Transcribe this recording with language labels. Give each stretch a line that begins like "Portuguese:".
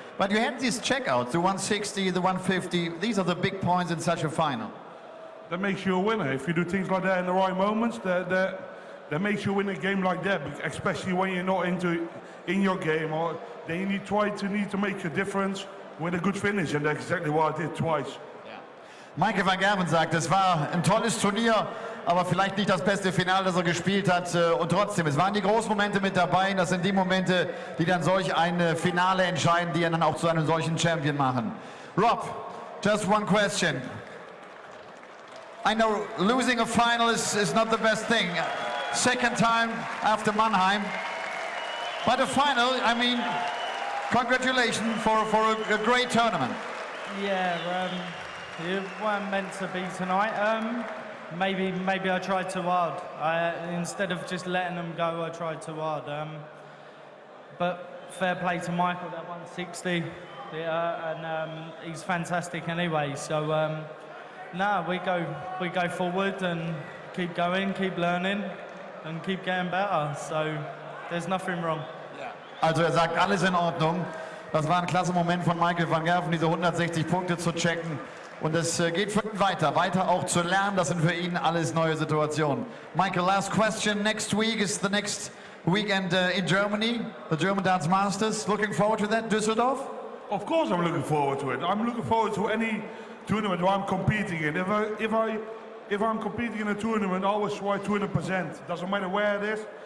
English: But you had these checkouts, the 160, the 150. These are the big points in such a final. That makes you a winner. If you do things like that in the right moments, that makes you win a game like that, especially when you're not in your game, or then you need to make a difference with a good finish, and that's exactly what I did twice.
German: Michael van Gerwen sagt, es war ein tolles Turnier, aber vielleicht nicht das beste Finale, das er gespielt hat. Und trotzdem, es waren die großen Momente mit dabei. Das sind die Momente, die dann solch ein Finale entscheiden, die ihn dann auch zu einem solchen Champion machen.
English: Rob, just one question. I know losing a final is not the best thing. Second time after Mannheim. But a final, I mean, congratulations for a great tournament. Yeah, it weren't meant to be tonight. Maybe I tried too hard. Instead of just letting them go, I tried too hard. But fair play to Michael, that 160. And he's fantastic anyway. So we go forward and keep going, keep learning, and keep getting better. So there's nothing wrong.
German: Also er sagt, alles in Ordnung. Das war ein klasse Moment von Michael van Gerwen, diese 160 Punkte zu checken. Und es geht für ihn weiter auch zu lernen. Das sind für ihn alles neue Situationen.
English: Michael, last question. Next week is the next weekend in Germany, the German Darts Masters. Looking forward to that, Düsseldorf? Of course I'm looking forward to it. I'm looking forward to any tournament where I'm competing in. If I'm competing in a tournament, I always try 200%. Doesn't matter where it is.